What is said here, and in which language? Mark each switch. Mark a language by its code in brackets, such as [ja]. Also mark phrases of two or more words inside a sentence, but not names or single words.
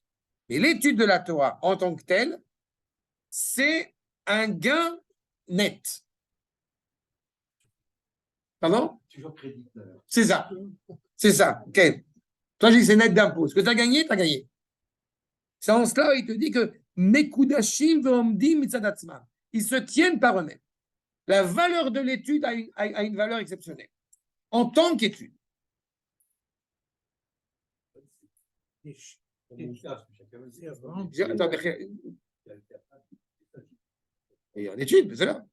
[fr] Mais l'étude de la Torah en tant que telle, c'est un gain net. Pardon? Toujours créditeur. C'est ça. C'est ça. OK. Toi, je dis c'est net d'impôt. Ce que tu as gagné, tu as gagné. C'est en cela, il te dit que [he] מקודשים ועומדים מצד עצמם. [fr] Ils se tiennent par eux-mêmes. La valeur de l'étude a une valeur exceptionnelle, en tant qu'étude. Attends, et en étude, c'est là.